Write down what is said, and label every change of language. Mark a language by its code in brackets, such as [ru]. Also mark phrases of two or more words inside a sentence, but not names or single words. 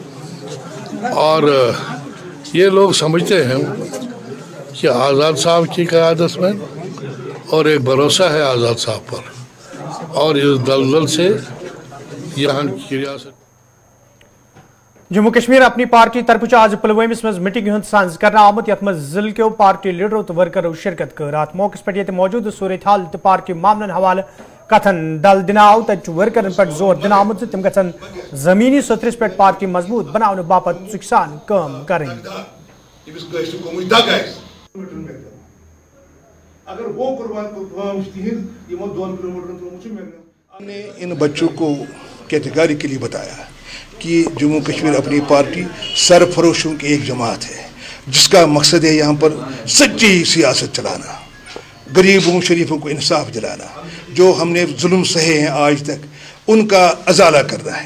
[hi] और ये लोग समझते हैं कि आज़ाद साहब की क़यादत में और एक भरोसा है आज़ाद साहब पर, और इस दलदल से यहाँ की रियासत। [ks] जम्मू कश्मीर अपनी पार्टी तरफ आज पुलवामिस मज मीटिंग हंद सांज करना आमुत यथ मज [hi] जिले के पार्टी लीडरों [ks] तो वर्करों शिरकत कर अत मौके पे ये मौजूद सूरत हाल तो पार्टी मामलन हवाले कथन दल दिन आव तक वर्करन पे जोर दिन आमुत तम गन जमीनी सतरस पे पार्टी मजबूत बनाने बापत सिकसान [hi] काम करें। हमने इन बच्चों को कैटेगरी के लिए बताया कि जम्मू कश्मीर अपनी पार्टी सरफरोशों की एक जमात है जिसका मकसद है यहाँ पर सच्ची सियासत चलाना, गरीबों शरीफों को इंसाफ दिलाना, जो हमने जुल्म सहे हैं आज तक उनका अजाला करना है।